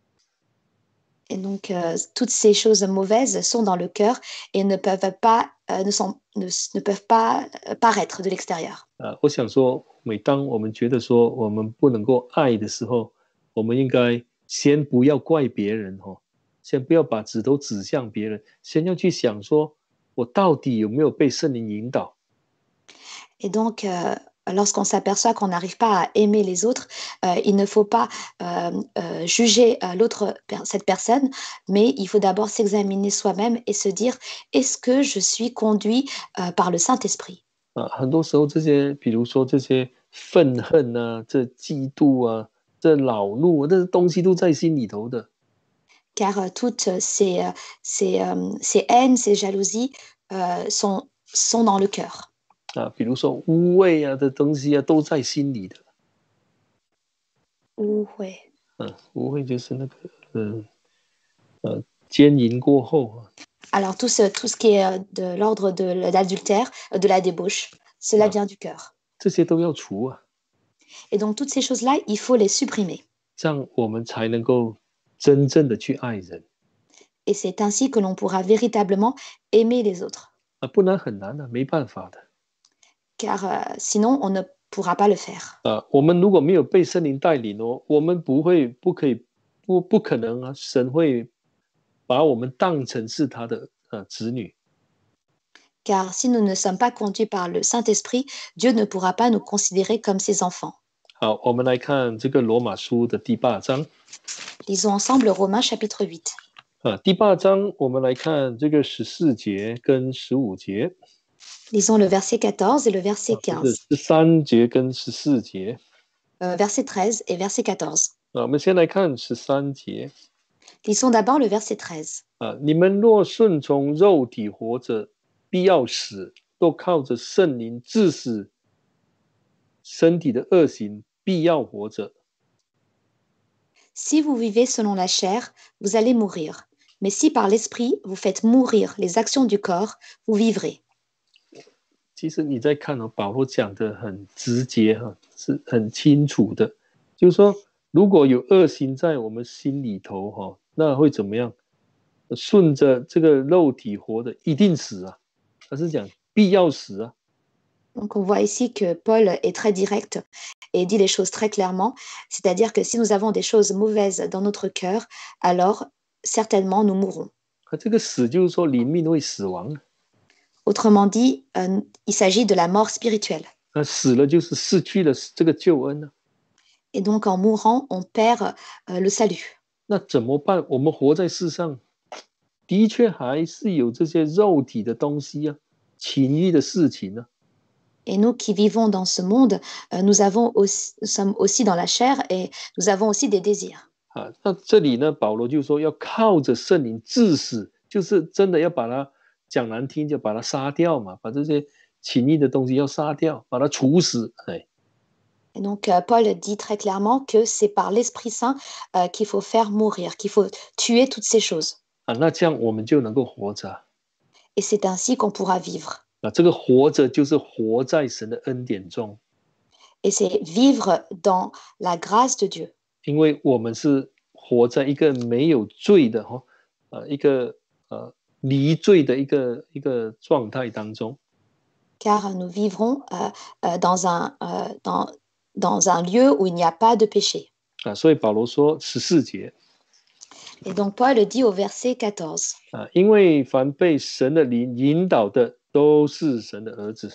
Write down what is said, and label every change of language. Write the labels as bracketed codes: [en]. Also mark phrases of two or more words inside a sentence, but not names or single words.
[fr] Et donc, toutes ces choses mauvaises sont dans le cœur et ne peuvent pas, ne peuvent pas paraître de l'extérieur. [zh] 我想说，每当我们觉得说我们不能够爱的时候，我们应该先不要怪别人先不要把指头指向别人，先要去想说，我到底有没有被圣灵引导？ [fr] Et donc, lorsqu'on s'aperçoit qu'on n'arrive pas à aimer les autres, il ne faut pas juger cette personne, mais il faut d'abord s'examiner soi-même et se dire, est-ce que je suis conduit par le Saint-Esprit? [zh] 很多时候这些，比如说这些愤恨啊、这嫉妒啊、这恼怒啊，这些东西都在心里头的。 [fr] Car toutes ces haines, ces jalousies sont dans le cœur. [zh] 比如说污秽啊的东西啊，都在心里的。污秽。污秽就是那个奸淫过后。 [fr] Alors, tout ce qui est de l'ordre de l'adultère, de la débauche, cela vient du cœur. [zh] 这些都要除啊。 [fr] Et donc, toutes ces choses-là, il faut les supprimer. [zh] 这样我们才能够真正的去爱人。 [fr] Et c'est ainsi que l'on pourra véritablement aimer les autres. [zh] 不然很难的，没办法的。 [fr] Car sinon, on ne pourra pas le faire. [zh] 我们如果没有被圣灵带领我们不可能啊，神会把我们当成是他的子女。 [fr] Car si nous ne sommes pas conduits par le Saint-Esprit, Dieu ne pourra pas nous considérer comme ses enfants. [zh] 好，我们来看这个罗马书的第8章。 [fr] Lisons ensemble Romains chapitre 8. [zh] 第8章我们来看这个14节跟15节。 [fr] Lisons le verset 14 et le verset 15. [zh] 13 节跟14节。 [fr] Verset 13 et verset 14. [zh] 我们先来看13节。 [fr] Lisons d'abord le verset 13. [zh] 你们若顺从肉体活着，必要死；都靠着圣灵治死身体的恶行，必要活着。 [fr] Si vous vivez selon la chair, vous allez mourir. Mais si par l'esprit vous faites mourir les actions du corps, vous vivrez. [zh] 其实你在看保罗讲的很直接是很清楚的，就是说，如果有恶行在我们心里头那会怎么样？顺着这个肉体活的，一定死啊！他是讲必要死啊。 [fr] Donc on voit ici que Paul est très direct et dit les choses très clairement, c'est-à-dire que si nous avons des choses mauvaises dans notre cœur, alors certainement nous mourrons. [zh] 这个死就是说灵命会死亡。 [fr] Autrement dit, il s'agit de la mort spirituelle. [zh] 死了就是失去了这个救恩啊。 [fr] Et donc en mourant, on perd le salut. [zh] 那怎么办？我们活在世上，的确还是有这些肉体的东西啊，情欲的事情啊。 [fr] Et nous qui vivons dans ce monde, nous sommes aussi dans la chair et nous avons aussi des désirs. [zh] 那这里呢，保罗就说要靠着圣灵治死，就是真的要把它讲难听，就把它杀掉嘛，把这些情欲的东西要杀掉，把它处死。 [fr] Et donc Paul dit très clairement que c'est par l'Esprit Saint qu'il faut faire mourir, qu'il faut tuer toutes ces choses. [zh] 那这样我们就能够活着。 [fr] Et c'est ainsi qu'on pourra vivre. [zh] 这个活着就是活在神的恩典中。 [fr] Et c'est vivre dans la grâce de Dieu. [zh] 因为我们是活在一个没有罪的一个离罪的一个状态当中。 [fr] Car nous vivrons dans un lieu où il n'y a pas de péché. [zh] 所以保罗说14节 [fr] Et donc Paul dit au verset 14, [zh] 因为凡被神的灵引导的，都是神的儿子。